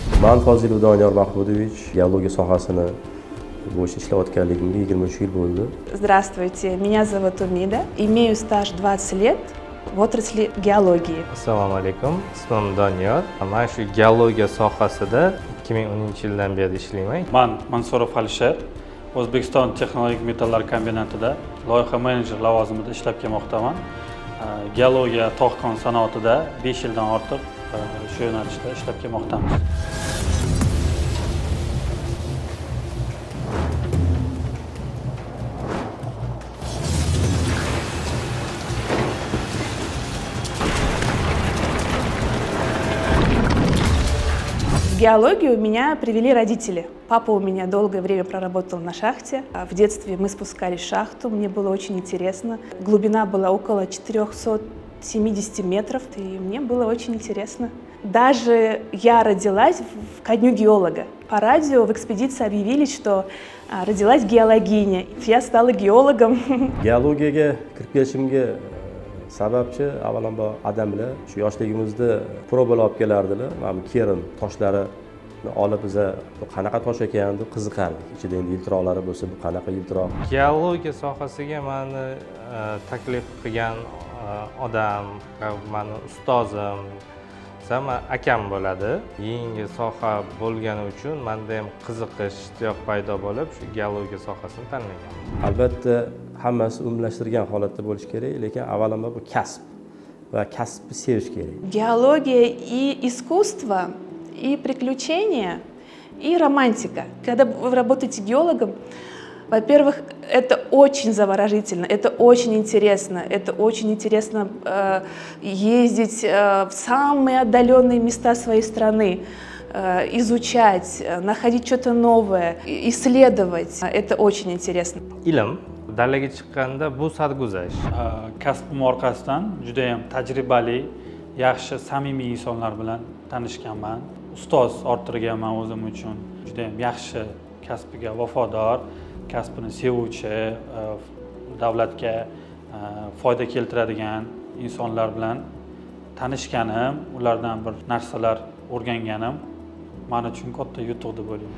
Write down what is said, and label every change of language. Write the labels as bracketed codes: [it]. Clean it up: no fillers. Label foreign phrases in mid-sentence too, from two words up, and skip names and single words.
[uz] Man Fozilov Doniyor Mahmudovich, geologiya sohasini bo'yicha ishlayotganligimga 23 yil bo'ldi. [ru] Здравствуйте, меня зовут Умида. Имею стаж 20 лет в отрасли геологии. [uz] Assalomu alaykum. Ismim Doniyor. Men shu geologiya sohasida 2010-yildan beri ishlayman. Men Mansurov Alisher, O'zbekiston Texnologik metallar kombinatida loyiha menejer lavozimida ishlab kelmoqdaman. Geologiya, tog' kon sanoatida 5 yildan ortiq shu yo'nalishda ishlab kelmoqdamiz. [ru] В геологию меня привели родители. Папа у меня долгое время проработал на шахте. В детстве мы спускались в шахту, мне было очень интересно. Глубина была около 470 метров, и мне было очень интересно. Даже я родилась ко дню геолога. По радио в экспедиции объявили, что родилась геологиня. Я стала геологом. [uz] Geologiyaga kirib kelishimga sababchi avvalambor adamlar shu yoshligimizda probalar olib kelardilar. Mana bu kerin toshlarini olib biza bu qanaqa tosh ekan deb qiziqardik. Ichida endi yiltiroqlari bo'lsa, bu qanaqa yiltiroq. Geologiya sohasiga meni taklif qilgan odam, meni ustozim, sama akam bo'ladi. Yangi soha bo'lgani uchun menda ham qiziqish, ishtiyoq paydo bo'lib, shu geologiya sohasini tanlagan. Albatta, hammasi umumlashtirgan holatda bo'lish kerak, lekin avvalambor bu kasb va kasbni sevish kerak. [ru] Геология и искусство, и приключения, и романтика. Когда вы работаете геологом, во-первых, это очень заворожительно, это очень интересно ездить в самые отдаленные места своей страны, изучать, находить что-то новое, исследовать. Это очень интересно. [uz] Ilm dalaga chiqqanda bu sarguzasht. Kasbim orqasidan juda ham tajribali, yaxshi, samimiy insonlar bilan tanishganman. Ustoz orttirganman o'zim uchun. Juda ham yaxshi, kasbiga vafodor, kasbini sevuvchi, davlatga foyda keltiradigan insonlar bilan tanishganim, ulardan bir narsalar o'rganganim men uchun katta yutuq deb o'ylayman.